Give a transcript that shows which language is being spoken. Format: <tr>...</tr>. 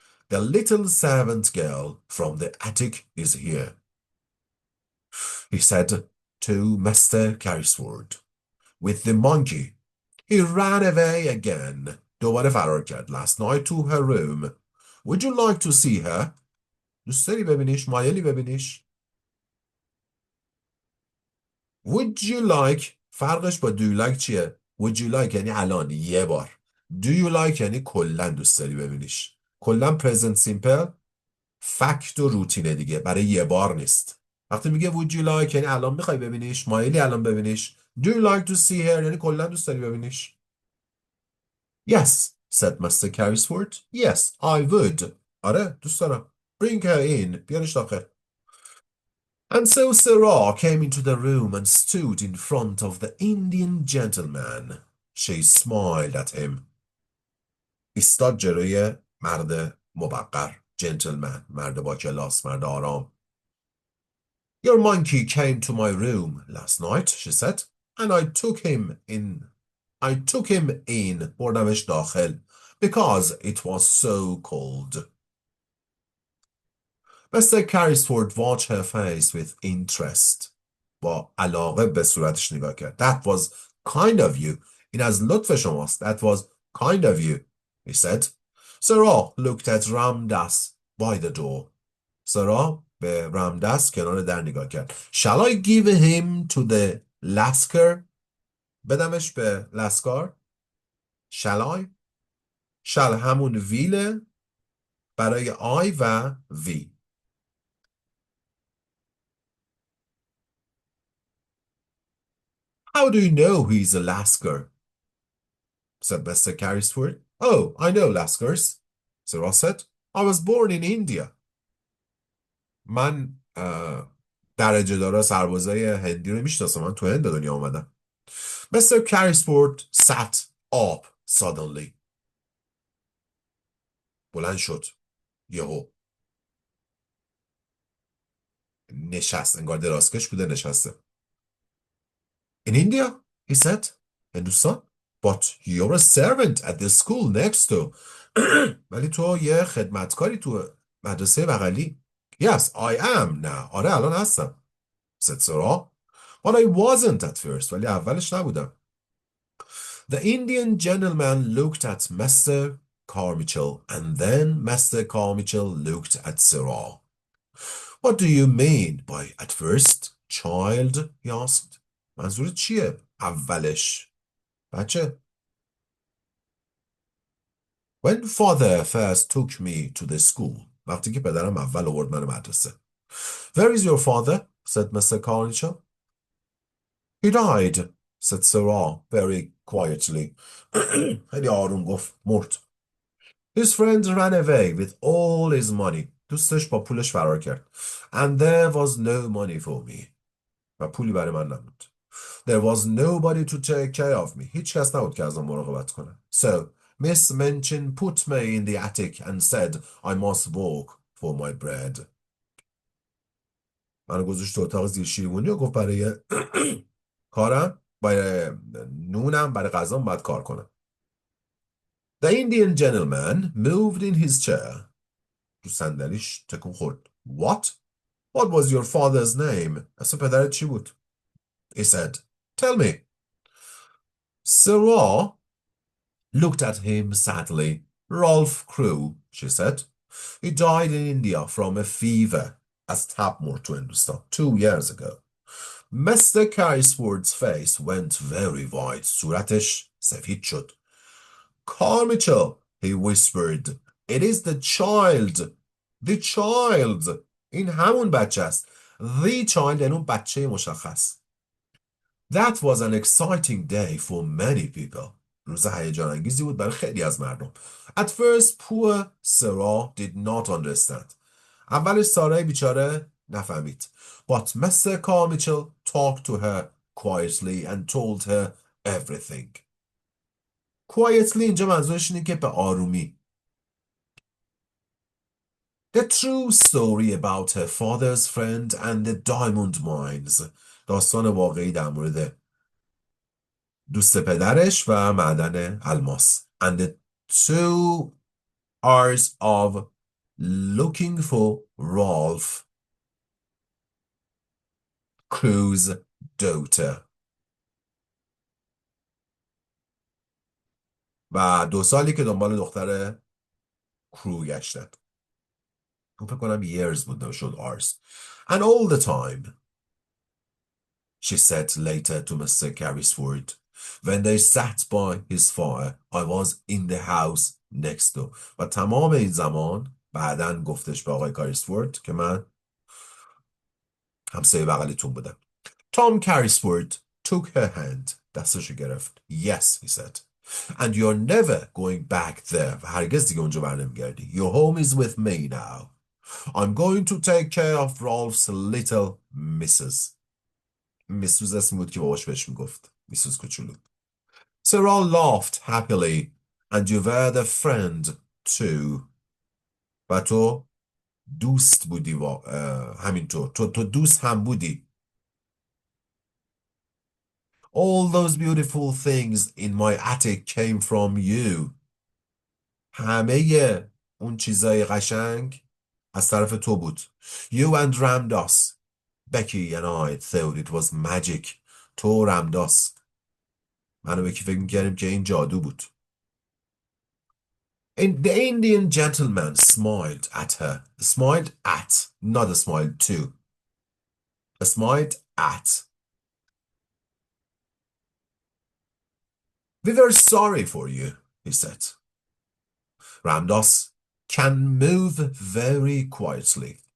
<en>The little servant girl from the attic is here, he said to Mr. Carrisford. With the monkey. He ran away again.</en> <fa>دوباره فرار کرد.</fa> <en>Last night to her room. Would you like to see her?</en> <fa>دوست داری ببینیش؟ مایلی ببینیش؟</fa> <en>Would you like</en> <fa>فرقش با</fa> <en>do you like</en> <fa>چیه؟</fa> <en>Would you like</en> <fa>یعنی الان یه بار.</fa> <en>Do you like</en> <fa>یعنی کلن دوست داری ببینیش. کلن present simple فکت و روتینه دیگه. برای یه بار نیست. وقتی میگه would you like یعنی الان میخوای ببینیش. مایلی الان ببینیش.</fa> <en>Do you like to see her</en> <fa>یعنی کلن دوست داری ببینیش.</fa> <en>Yes, said Mr. Carrisford. Yes, I would.</en> <fa>آره دوست دارم.</fa> <en>Bring her in.</en> <fa>بیارش داخل.</fa> <en>And so Sarah came into the room and stood in front of the Indian gentleman. She smiled at him.</en> <fa>ایستاد جلوی مرد موقر.</fa> <en>Gentleman.</en> <fa>مرد با کلاس. مرد آرام.</fa> <en>Your monkey came to my room last night, she said, and I took him in.</en> <fa>بردمش داخل</fa> <en>because it was so cold. Mr. Carrisford watched her face with interest.</en> <fa>با علاقه به صورتش نگاه کرد.</fa> <en>That was kind of you.</en> <fa>این از لطف شماست.</fa> <en>That was kind of you, he said. Sarah looked at Ramdas by the door.</en> <fa>سارا به رامدس کنار در نگاه کرد.</fa> <en>Shall I give him to the Lasker?</en> <fa>بدمش به لسکار؟</fa> <en>Shall I?</en> <fa>Shall همون ویل برای I و V.</fa> <en>How do you know he's a Lasker? said Mr. Carrisford. Oh, I know Laskers, Sarah said. I was born in India.</en> <fa>من درجه دارا سربازای هندی رو میشناسم. من تو هند دنیا آمدم. Mr.</fa> <en>Carrisford sat up suddenly.</en> <fa>بلند شد. یهو. نشست. انگار درازکش بوده نشسته.</fa> <en>In India, he said. Hindustan. But you're a servant at the school next to.</en> <fa>ولی تو یه خدمتکاری تو مدرسه بغلی.</fa> <en>Yes, I am now.</en> <fa>آره الان هستم.</fa> <en>said Sarah. But I wasn't at first.</en> <fa>ولی اولش نبودم.</fa> <en>The Indian gentleman looked at Mr. Carmichael and then Mr. Carmichael looked at Sarah. What do you mean by at first, child? He asked.</en> <fa>منظورت چیه؟ اولش. بچه.</fa> <en>When father first took me to the school.</en> <fa>وقتی که پدرم اول آورد من مدرسه.</fa> <en>Where is your father? said Mr. Carmichael. He died, said Sarah very quietly.</en> <fa>خیلی آروم گفت مرد.</fa> <en>His friend ran away with all his money.</en> <fa>دوستش با پولش فرار کرد.</fa> <en>And there was no money for me.</en> <fa>و پولی برای من نبود.</fa> <en>There was nobody to take care of me.</en> <fa>هیچ کس نبود که ازم مراقبت کنه.</fa> <en>So, Miss Minchin put me in the attic and said I must work for my bread.</en> <fa>منو گذاشت تو اتاق زیر شیروانی و گفت برای کارم برای نونم برای غذام باید کار کنم.</fa> <en>The Indian gentleman moved in his chair.</en> <fa>تو صندلیش تکون خورد.</fa> <en>What? What was your father's name?</en> <fa>اصلا پدرت چی بود؟</fa> <en>He said, Tell me. Sarah looked at him sadly. Rolf Crew, she said. He died in India from a fever.</en> <fa>از تب مرد تو هندوستان</fa> <en>2 years ago. Mr. Carrisford's face went very white.</en> <fa>صورتش سفید شد.</fa> <en>Carmichael, he whispered. It is the child. The child.</en> <fa>این همون بچه است.</fa> <en>The child</en> <fa>یعنی اون بچه مشخص.</fa> <en>That was an exciting day for many people.</en> <fa>روز هیجان انگیزی بود برای خیلی از مردم.</fa> <en>At first, poor Sarah did not understand.</en> <fa>اولش سارای بیچاره نفهمید.</fa> <en>But Mr. Carmichael talked to her quietly and told her everything.</en> <fa>Quietly اینجا منظورش اینه که به آرومی.</fa> <en>The true story about her father's friend and the diamond mines.</en> <fa>داستان واقعی در مورد دوست پدرش و معدن الماس.</fa> <en>And the 2 hours of looking for Rolf Crew's daughter.</en> <fa>و 2 سالی که دنبال دختر کرو گشتن. فکر کنم years بود نشد hours.</fa> <en>And all the time, she said later to Mr. Carrisford, when they sat by his fire, I was in the house next door.</en> <fa>و تمام این زمان بعداً گفتش به آقای کاریسفورد که من همسایه بغلیتون بودم.</fa> <en>Tom Carrisford took her hand.</en> <fa>دستشو گرفت.</fa> <en>Yes, he said. And you're never going back there.</en> <fa>و هرگز دیگه اونجا برنمیگردی.</fa> <en>Your home is with me now. I'm going to take care of Rolf's little</en> <fa>میسوز اسم بود که باباش بهش میگفت میسوز کوچولو.</fa> <en>Sarah laughed happily and you were the friend too.</en> <fa>و تو دوست بودی همینطور تو دوست هم بودی.</fa> <en>All those beautiful things in my attic came from you.</en> <fa>همه اون چیزای قشنگ از طرف تو بود.</fa> <en>You and Ramdas. Becky and I thought it was magic.</en> <fa>تو و رمداس. من و بکی فکر میکردیم که این جادو بود.</fa> <en>And the Indian gentleman smiled at her. Smiled at, not smiled to. Smiled at. We were sorry for you, he said. Ramdas can move very quietly.</en>